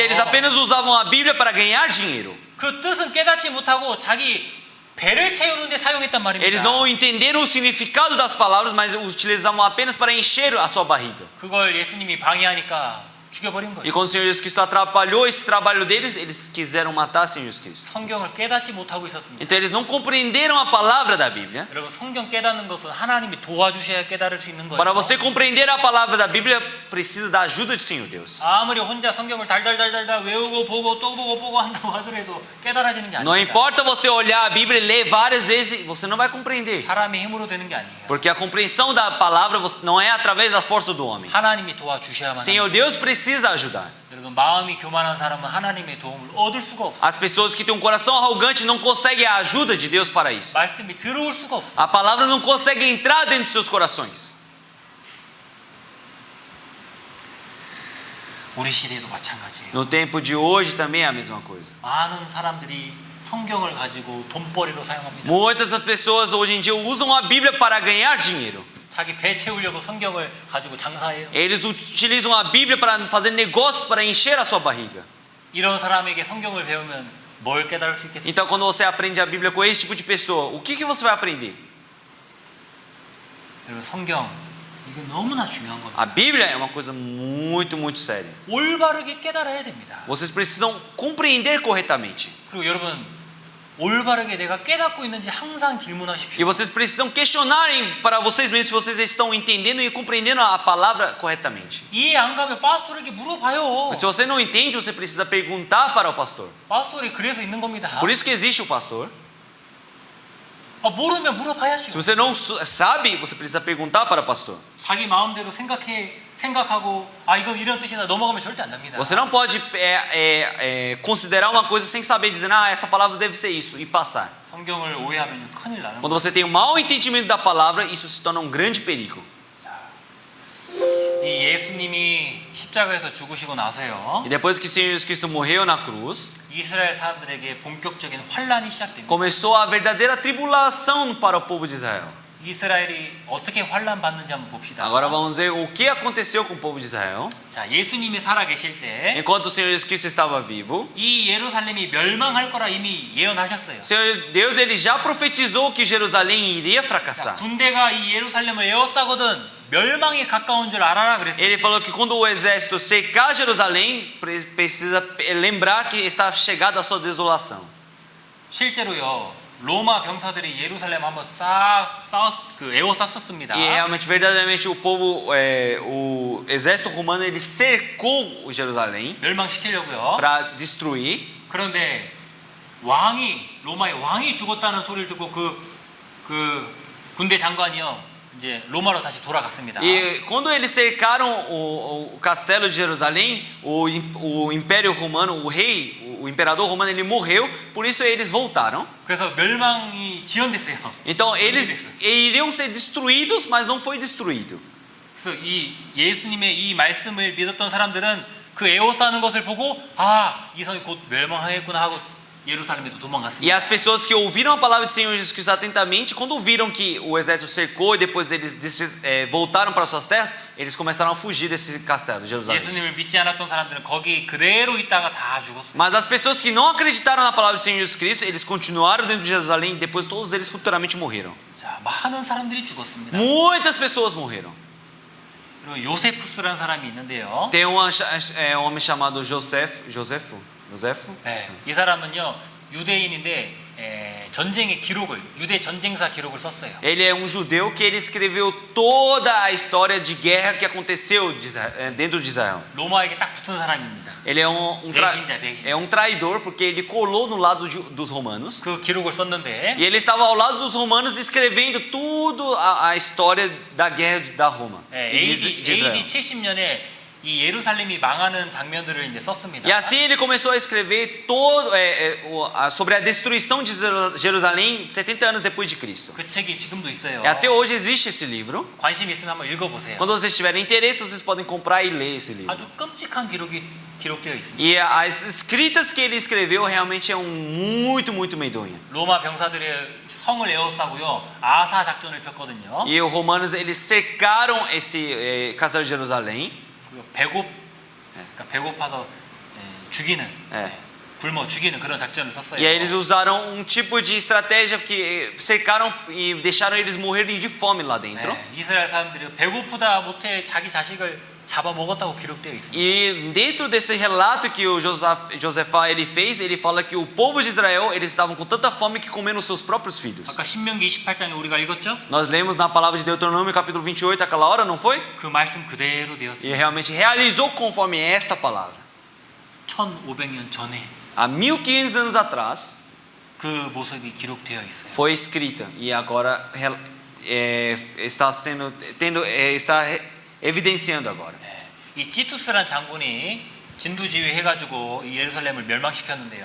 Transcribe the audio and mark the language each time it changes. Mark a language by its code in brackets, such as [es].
[pt] Então, eles apenas usavam a Bíblia para ganhar dinheiro. [ko] 그 뜻은 깨닫지 못하고 자기 배를 채우는 데 사용했단 말입니다. [pt] Eles não entenderam o significado das palavras, mas utilizavam apenas para encher a sua barriga. [ko] 그걸 예수님이 방해하니까 죽여버린 거예요. [pt] E quando o Senhor Jesus Cristo atrapalhou esse trabalho deles, eles quiseram matar o Senhor Jesus Cristo. [ko] 성경을 깨닫지 못하고 있었습니다. [pt] Então eles não compreenderam a palavra da Bíblia. [ko] 여러분 성경 깨닫는 것은 하나님이 도와주셔야 깨달을 수 있는 거예요. [pt] Para você compreender a palavra da Bíblia, precisa da ajuda do Senhor Deus. [ko] 아무리 혼자 성경을 달달달달달 외우고 보고 또 보고 한다고 하더라도 깨달아지는 게 [pt] Não [ko] 아닙니다. [pt] importa você olhar a Bíblia e ler várias vezes, você não vai compreender. [ko] 사람의 힘으로 되는 게 아니에요. [pt] Porque a compreensão da palavra não é através da força do homem. [ko] 하나님이 도와주셔야만 [pt] O Senhor [ko] 합니다. [pt] Deus precisa ajudar. [ko] 여러분 마음이 교만한 사람은 하나님의 도움을 얻을 수가 없어요. [pt] As pessoas que têm um coração arrogante não conseguem a ajuda de Deus para isso. [ko] 말씀이 들어올 수가 없어요. [pt] A palavra não consegue entrar dentro de seus corações. [ko] 우리 시대도 마찬가지예요. [pt] No tempo de hoje também é a mesma coisa. [ko] 많은 사람들이 성경을 가지고 돈벌이로 사용합니다. [pt] Muitas das pessoas hoje em dia usam a Bíblia para ganhar dinheiro. [ko] 자기 배 채우려고 성경을 가지고 장사해요. [pt] Eles utilizam a Bíblia para fazer negócios, para encher a sua barriga. [ko] 이런 사람에게 성경을 배우면 뭘 깨달을 수 있겠습니까? [pt] Então, quando você aprende a Bíblia com esse tipo de pessoa, o que você vai aprender? [ko] 여러분 성경 이거 너무나 중요한 겁니다. [pt] A Bíblia é uma coisa muito, muito séria. [ko] 올바르게 깨달아야 됩니다. [pt] Vocês precisam compreender corretamente. [ko] 그리고 여러분 올바르게 내가 깨닫고 있는지 항상 질문하십시오. [pt] E vocês precisam questionarem para vocês mesmos se vocês estão entendendo e compreendendo a palavra corretamente. [ko] 이해 안 가면 파스토르에게 물어봐요. [pt] Se você não entende, você precisa perguntar para o pastor. [ko] 파스토르이 그래서 있는 겁니다. [pt] Por isso que existe o pastor. [ko] 모르면 [pt] Se [ko] 물어봐야죠. [pt] você não sabe, você precisa perguntar para o pastor. [ko] 자기 마음대로 생각하고 이건 이런 뜻이다 넘어가면 절대 안 됩니다. [pt] Você não pode considerar uma coisa sem saber, dizendo, essa palavra deve ser isso, e passar. [ko] 성경을 오해하면 큰일 나는 [pt] Quando [ko] 거예요. [pt] você tem um mau entendimento da palavra, isso se torna um grande perigo. [ko] 이 예수님이 십자가에서 죽으시고 나서요. [pt] E depois que o Senhor Jesus Cristo morreu na cruz, [ko] 이스라엘 사람들에게 본격적인 환란이 시작됩니다. [pt] começou a verdadeira tribulação para o povo de Israel. [ko] 이스라엘이 어떻게 환란 받는지 한번 봅시다. [pt] Agora vamos ver o que aconteceu com o povo de Israel. [ko] 자, 예수님이 살아 계실 때 이 [pt] Enquanto o Senhor Jesus Cristo estava vivo, [ko] 예루살렘이 멸망할 거라 이미 예언하셨어요. [pt] o Senhor Deus ele já profetizou que Jerusalém iria fracassar. [ko] 군대가 이 예루살렘을 에워싸거든 멸망에 가까운 줄 알아라 그랬어요. [pt] Ele falou que quando o exército cercar Jerusalém, precisa lembrar que está chegada a sua desolação. [ko] 실제로요. 로마 병사들이 예루살렘 한번 에워쌌었습니다. [pt] E realmente, verdadeiramente, o povo, o exército romano, ele cercou Jerusalém [ko] 멸망시키려고요. [pt] para destruir. [ko] 그런데 로마의 왕이 죽었다는 소리를 듣고 그 군대 장관이요. 이제 로마로 다시 돌아갔습니다. [pt] E quando eles cercaram o castelo de Jerusalém, o Império Romano, o rei, o imperador romano ele morreu, por isso eles voltaram. [ko] 그래서 멸망이 지연됐어요. [pt] Então eles iriam ser destruídos, mas não foi destruído. [ko] 그래서 이 예수님의 이 말씀을 믿었던 사람들은 그 에오스하는 것을 보고 아, 이 성이 곧 멸망하겠구나 하고 예루살렘에도 [pt] E [ko] 도망갔습니다. [pt] as pessoas que ouviram a palavra do Senhor Jesus Cristo atentamente, quando viram que o exército cercou e depois eles voltaram para suas terras, eles começaram a fugir desse castelo de Jerusalém. [ko] 예수님을 믿지 않았던 사람들은 거기 그대로 있다가 다 죽었어요. [pt] Mas as pessoas que não acreditaram na palavra do Senhor Jesus Cristo, eles continuaram dentro de Jerusalém e depois todos eles futuramente morreram. [ko] 자, 많은 사람들이 죽었습니다. [pt] Muitas pessoas morreram. [ko] 그리고 요세푸스라는 사람이 있는데요. [pt] Tem um homem chamado Josefo. [ko] 네, 이 사람은요 유대인인데 전쟁의 기록을 유대 전쟁사 기록을 썼어요. [pt] Ele é um judeu que ele escreveu toda a história de guerra que aconteceu dentro de Israel. [ko] 로마에게 딱 붙은 사람입니다. [pt] Ele é [ko] 배신자. [pt] um traidor porque ele colou no lado dos romanos. [ko] 그 기록을 썼는데 [pt] E ele estava ao lado dos romanos escrevendo tudo a história da guerra da Roma. E de Israel. [ko] AD 70년에 이 예루살렘이 망하는 장면들을 이제 썼습니다. [pt] E assim ele começou a escrever todo sobre a destruição de Jerusalém 70 anos depois de Cristo. [ko] 그 책이 지금도 있어요. [pt] E até hoje existe esse livro. [ko] 관심 있으면 한번 읽어보세요. [pt] Quando vocês tiverem interesse, vocês podem comprar e ler esse livro. [ko] 아주 끔찍한 기록이 기록되어 있습니다. [pt] E as escritas que ele escreveu realmente é muito medonha. [ko] 로마 병사들의 성을 에워싸고요 아사 작전을 폈거든요. [pt] E os romanos eles cercaram esse castelo de Jerusalém. [ko] 그러니까 배고파서 죽이는 굶어 죽이는 그런 작전을 썼어요. [pt] E aí eles usaram um tipo de estratégia que cercaram e deixaram eles morrerem de fome lá dentro. [ko] 이스라엘 사람들이 배고프다 못해 자기 자식을 잡아먹었다고 기록되어 있습니다. [pt] E dentro desse relato que o Josafá ele fez, ele fala que o povo de Israel eles estavam com tanta fome que comeram seus próprios filhos. [ko] 아까 신명기 28장에 우리가 읽었죠? [pt] Nós lemos na palavra de Deuteronômio capítulo 28 aquela hora, não foi? [ko] 그 말씀 그대로 [pt] E [ko] 되었습니다. [pt] realmente realizou conforme esta palavra. [ko] 1500년 전에 [pt] Há 1500 anos atrás [ko] 그 모습이 기록되어 있어요. [pt] foi escrita e agora está evidenciando agora. [ko] 이 티투스란 장군이 진두지휘해가지고 이 예루살렘을 멸망시켰는데요.